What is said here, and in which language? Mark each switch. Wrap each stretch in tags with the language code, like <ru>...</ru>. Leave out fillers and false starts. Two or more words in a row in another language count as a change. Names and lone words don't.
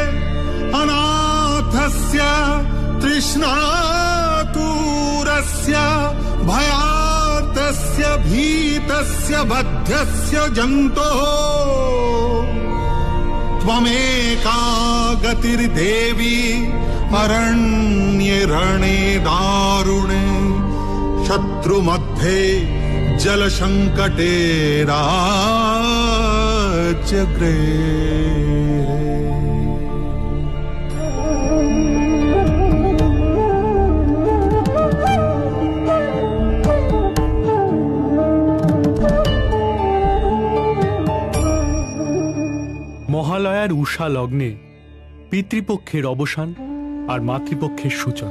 <sa>अनाथस्य तृष्णातुरस्य भयार्तस्य भीतस्य बद्धस्य जन्तोः त्वमेका गतिर्देवी अरण्ये रणे दारुणे, शत्रुमध्ये जलसंकटे राज्यगृहे।</sa> <bn>মহালয়ার উষা লগ্নে পিতৃপক্ষের অবসান আর মাতৃপক্ষের সূচনা।</bn>